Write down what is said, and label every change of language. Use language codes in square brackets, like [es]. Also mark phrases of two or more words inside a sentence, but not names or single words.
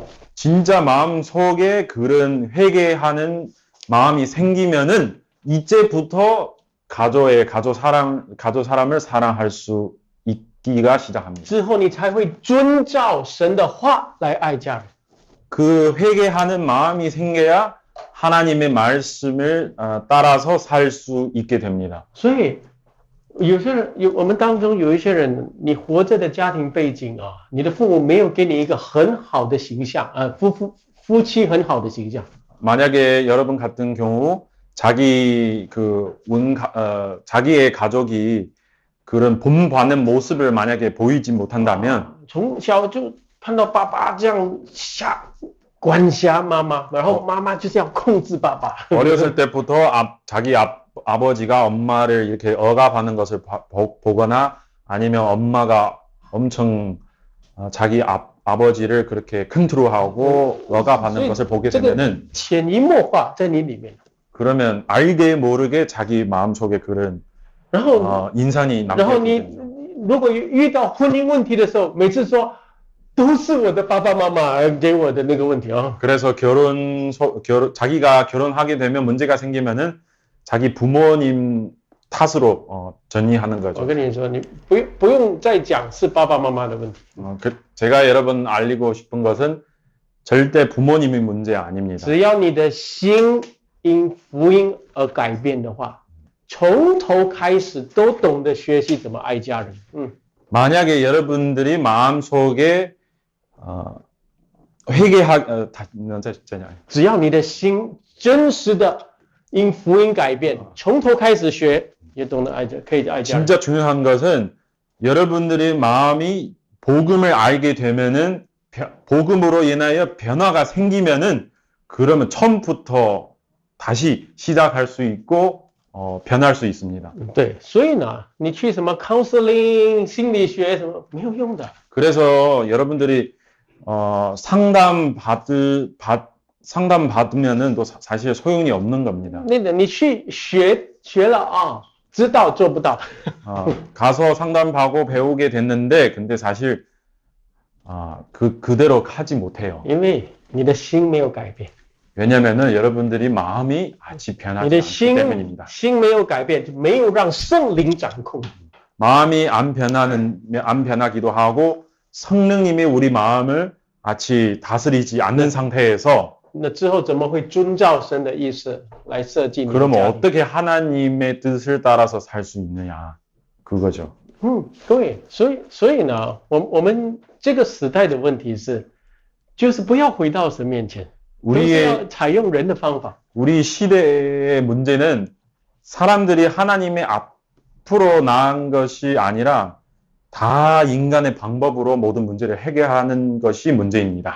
[ko] 진짜 마음 속에 그런 회개하는 마음이 생기면은 이제부터 가족 사람을 사랑할 수 있기가 시작합니다. [zh] 之后你才会遵照神的话来爱家人。 [ko] 그 회개하는 마음이 생겨야 하나님의 말씀을 따라서 살 수 있게 됩니다. [zh] 所以有些人我们当中有一些人，你活着的家庭背景啊，你的父母没有给你一个很好的形象，夫妻很好的形象。 [ko] 만약에 여러분 같은 경우 자기의 가족이 그런 본받는 모습을 만약에 보이지 못한다면 [zh] 从小就看到爸爸这样管辖妈妈，然后妈妈就是要控制爸爸。 [ko] 어렸을 때부터 자기 아버지가 엄마를 이렇게 억압하는 것을 보거나 아니면 엄마가 엄청 자기 아버지를 그렇게 컨트롤하고 억압하는 것을 보게 되면은 [zh] 潜移默化在你里面。 [ko] 그러면 알게 모르게 자기 마음속에 그런 [zh] 然后 [ko] 인상이 [zh] 然后 [ko] 남게 [zh] 你 [ko] 됩니다. [zh] 如果遇到婚姻问题的时候，每次说都是我的爸爸妈妈给我的那个问题啊。 [ko] 그래서 자기가 결혼하게 되면 문제가 생기면은 자기 부모님 탓으로 전이하는 [zh] 我 [ko] 거죠. [zh] 跟你说，你不用再讲是爸爸妈妈的问题， [ko] 제가 여러분 알리고 싶은 것은 절대 부모님의 문제 아닙니다. [zh] 只要你的心因福音而改变的话，从头开始都懂得学习怎么爱家人。 [ko] 만약에 여러분들이 마음속에 [zh] 只要你的心真实的因福音改变，从头开始学，也懂得爱家，可以爱家人。 [ko] 진짜 중요한 것은 여러분들의 마음이 복음을 알게 되면은 복음으로 인하여 변화가 생기면은 그러면 처음부터 다시 시작할 수 있고 변할 수 있습니다. [zh] 对，所以呢，你去什么 counseling 心理学什么没有用的。 [ko] 그래서 여러분들이 상담 받으면은 또 사실 소용이 없는 겁니다. [zh] 那个你去学了啊，知道做不到。 [ko] 가서 상담받고 배우게 됐는데 근데 사실 그대로 하지 못해요. [zh] 因为你的心没有改变， [ko] 왜냐면은 여러분들이 마음이 아직 [zh] 你 [ko] 변하지 [zh] 的 [ko] 않기 [zh] 心 [ko] 때문입니다. [zh] 心没有改变，就没有让圣灵掌控。 [ko] 마음이 안 변하기도 하고 성령님이 우리 마음을 아직 다스리지 않는 상태에서 [zh] 那之后怎么会遵照神的意思来设计你的 [ko] 그러면 [zh] 家庭？ [ko] 어떻게 하나님의 뜻을 따라서 살 수 있느냐 그거죠. [zh] 对，所以呢，我们这个时代的问题是，就是不要回到神面前，都是要采用人的方法。 [ko] 우리 시대의 문제는 사람들이 하나님의 앞으로 나간 것이 아니라 다 인간의 방법으로 모든 문제를 해결하는 것이 문제입니다.